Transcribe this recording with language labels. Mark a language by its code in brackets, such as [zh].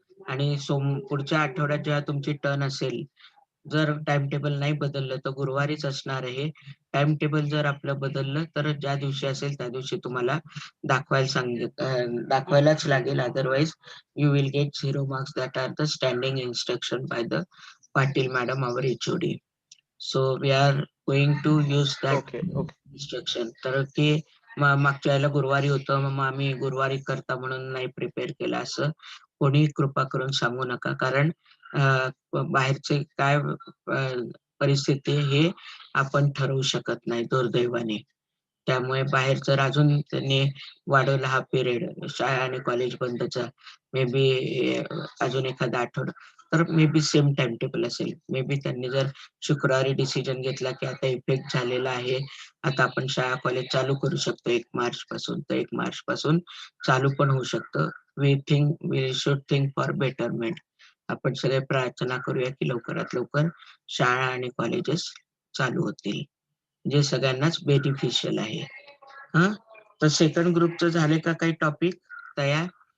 [mr] आणि पुढच्या आठवड्यात जेव्हा तुमची टर्न असेल, जर टाइम टेबल नाही बदललं तर गुरुवारीच असणार आहे. टाइम टेबल जर आपलं बदललं तर ज्या दिवशी असेल त्या दिवशी तुम्हाला दाखवायलाच लागेल. [en] Otherwise you will get 0 marks. That are the standing instruction by the Patil madam, our HOD. So we are going to use that okay okay instruction. [mr] तर ते मागच्या वेळेला गुरुवारी होतं, मग आम्ही गुरुवारी करता म्हणून नाही प्रिपेअर केलं, असं कोणी कृपा करून सांगू नका. कारण बाहेरचे काय परिस्थिती हे आपण ठरवू शकत नाही दुर्दैवाने. त्यामुळे बाहेर जर अजून त्यांनी वाढवला हा पिरियड शाळा आणि कॉलेज बंदचा, मे बी अजून एखादा आठवडा, तर may be same time table असेल. मे बी त्यांनी जर शुक्रवारी डिसिजन घेतला की आता इफेक्ट झालेला आहे, आता आपण शाळा कॉलेज चालू करू शकतो 1 मार्च पासून, तर 1 मार्च पासून चालू पण होऊ शकतं. [en] We should think for betterment. [mr] आपण सगळे प्रार्थना करूया की लवकरात लवकर शाळा आणि कॉलेजेस चालू होतील, जे सगळ्यांनाच बेनिफिशियल आहे. हा, तर सेकंड ग्रुपचं झाले का काही टॉपिक तयार?